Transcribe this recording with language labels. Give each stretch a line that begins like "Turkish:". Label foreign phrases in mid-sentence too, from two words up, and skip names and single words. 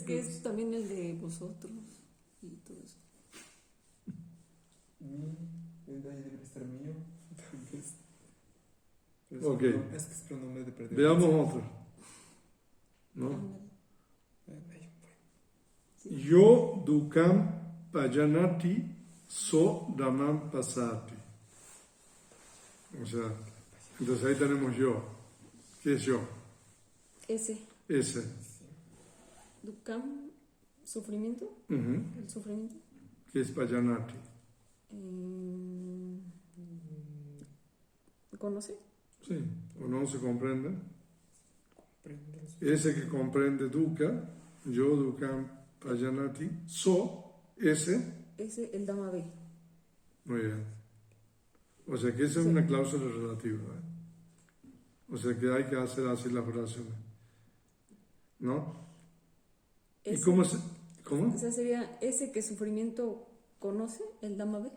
Spanish: Es que es también el de vosotros y todo eso. El de ahí debe estar mío. Tal vez. Pero Ok. Es que es pronombre de perder. Veamos otro. ¿No? Ándale. Ahí, Sí.
Pali: Yo dukam pajanati so damam pasati.
Spanish: O sea, entonces ahí tenemos yo. ¿Qué es yo? Ese. Ese. Dukam, sufrimiento. Ujú. El sufrimiento. ¿Qué es pajanati? ¿Conoce? Sí, o no se comprende. Prendes. Ese que comprende dukkha,
Pali: yo dukam pajanati,
Spanish: so, ese, Ese, el Dama B. muy bien. O sea que esa es Sí. una cláusula relativa. ¿Eh? O sea que hay que hacer así las oraciones. ¿No? ¿Y Ese, cómo se...? ¿Cómo? O sea, sería ese que sufrimiento conoce, el Dama B.